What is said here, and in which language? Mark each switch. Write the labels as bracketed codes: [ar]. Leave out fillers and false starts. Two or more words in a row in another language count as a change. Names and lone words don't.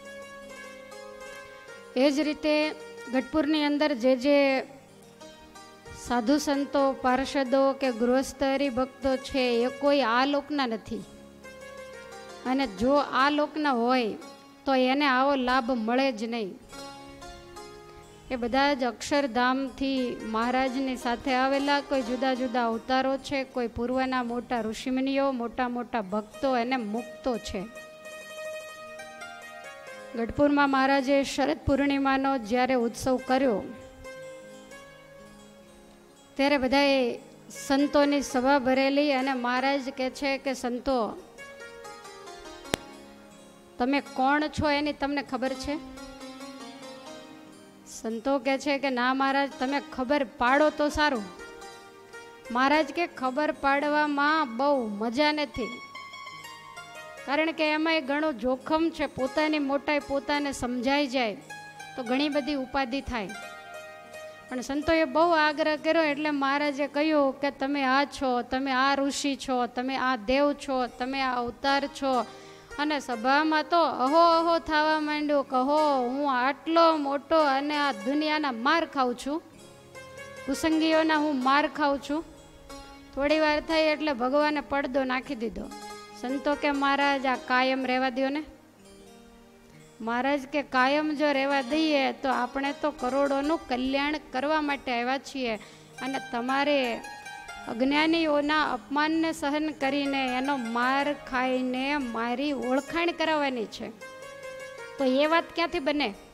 [gu] એ જ રીતે ગઢપુરની અંદર જે જે સાધુ સંતો પાર્ષદો કે ગૃહસ્થ હરિભક્તો છે એ કોઈ આ લોકના નથી અને જો આ લોકના હોય તો એને આવો લાભ મળે જ નહીં। એ બધા જ અક્ષરધામ થી મહારાજની સાથે આવેલા કોઈ જુદા જુદા અવતારો છે કોઈ પૂર્વના મોટા ઋષિમુનિઓ મોટા મોટા ભક્તો અને મુક્તો છે। ગઢપુર મેં મહારાજે શરદ પૂર્ણિમાનો જ્યારે ઉત્સવ કર્યો ત્યારે બધાએ સંતોની સભા ભરેલી અને મહારાજ કહે છે કે સંતો તમે કોણ છો એની તમને ખબર છે। સંતો કહે છે કે ના મહારાજ તમે ખબર પાડો તો સારૂ। મહારાજ કે ખબર પાડવામાં બહુ મજા નથી કારણ કે એમાં ઘણો જોખમ છે। પોતાની મોટાઈ પોતાને સમજાઈ જાએ તો ઘણી બધી ઉપાધિ થાય પણ સંતોએ બહુ આગ્રહ કર્યો એટલે મહારાજે કહ્યું કે તમે આ છો તમે આ ઋષિ છો તમે આ દેવ છો તમે આ અવતાર છો અને સભામાં તો અહો અહો થવા માંડ્યો કહો હૂઁ આટલો મોટો અને આ દુનિયાના માર ખાઊં છું કુસંગીઓના હૂઁ માર ખાઊં છું થોડી વાર થઈ એટલે ભગવાને પડદો નાખી દીધો. સંતો કે મહારાજ આ કાયમ રહેવા દો ને. મહારાજ કે કાયમ જો રહેવા દઈએ તો આપણે તો કરોડોનું કલ્યાણ કરવા માટે આવ્યા છીએ, અને તમારે અજ્ઞાનીઓના અપમાનને સહન કરીને એનો માર ખાઈને મારી ઓળખાણ કરાવવાની છે, તો એ વાત ક્યાંથી બને?